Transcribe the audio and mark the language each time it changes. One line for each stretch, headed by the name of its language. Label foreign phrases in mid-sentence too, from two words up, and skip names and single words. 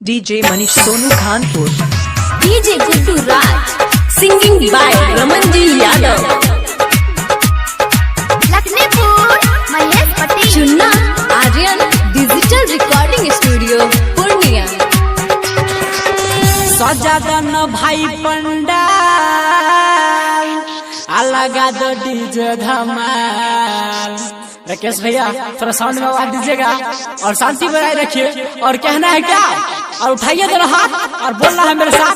English: DJ Manish Sonu Khanpur. DJ Guddu Raj, singing by Ramanji Yadav. Lakhnipur, Mahesh Patel. Chunna, Aryan, Digital Recording Studio, Purnia.
Hindi: सजादन भाई पंडाल अलगा दो डीजे धमाल। राकेश भैया थोड़ा साउंड में आवाज दीजिएगा और शांति बनाए रखिए। और कहना है क्या, और उठाइए दोनों हाथ और बोलना है मेरे साथ।